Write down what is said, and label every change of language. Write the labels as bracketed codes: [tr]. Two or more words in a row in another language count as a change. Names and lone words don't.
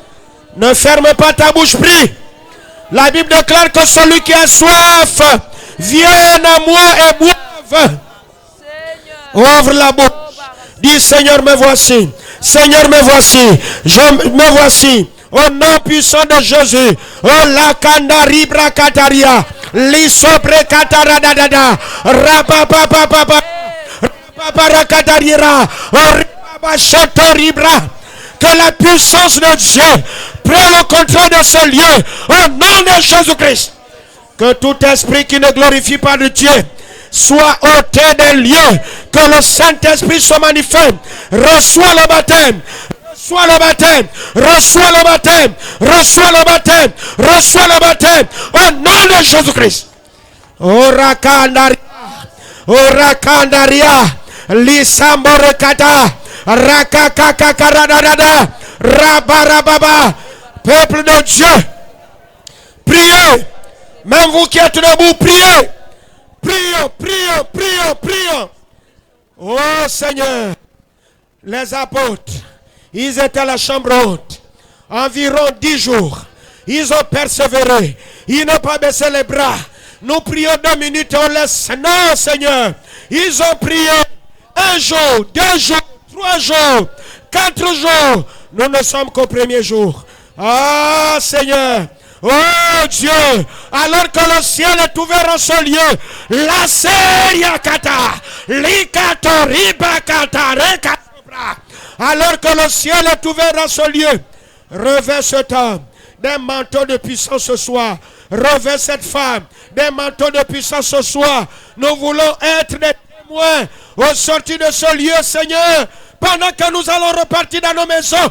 [fr] Ne ferme pas ta bouche, prie. La Bible déclare que celui qui a soif vienne à moi et boive. Ouvre la bouche. Dis Seigneur, me voici. Seigneur, me voici. Me voici. Au nom puissant de Jésus. Oh la kandari brakataria. Lisobre kataradadada. Rapapapapapa. Rapaparakatariera. Ribabachatoribra. Que la puissance de Dieu prenne le contrôle de ce lieu. Au nom de Jésus-Christ. Que tout esprit qui ne glorifie pas de Dieu soit ôté des lieux. Que le Saint-Esprit soit manifeste. Reçois le baptême. Reçois le baptême. Reçois le baptême. Reçois le baptême. Reçois le baptème. Au nom de Jésus-Christ. Orakandaria. Orakandaria. Lisamborekata. Rakakakaradadada. Rabarababa. Peuple de Dieu. Priez. Même vous qui êtes debout, priez. Prions, prions, prions, prions. Oh Seigneur. Les apôtres, ils étaient à la chambre haute. Environ 10 jours. Ils ont persévéré. Ils n'ont pas baissé les bras. Nous prions 2 minutes, on laisse. Non, Seigneur. Ils ont prié 1 jour, 2 jours, 3 jours, 4 jours. Nous ne sommes qu'au premier jour. Ah, Seigneur. Oh Dieu, alors que le ciel est ouvert en ce lieu, la seria kata, likato ribakata rekatobra. Alors que le ciel est ouvert en ce lieu, revêt cet homme des manteaux de puissance ce soir. Revêt cette femme des manteaux de puissance ce soir. Nous voulons être des témoins au sortir de ce lieu, Seigneur, pendant que nous allons repartir dans nos maisons.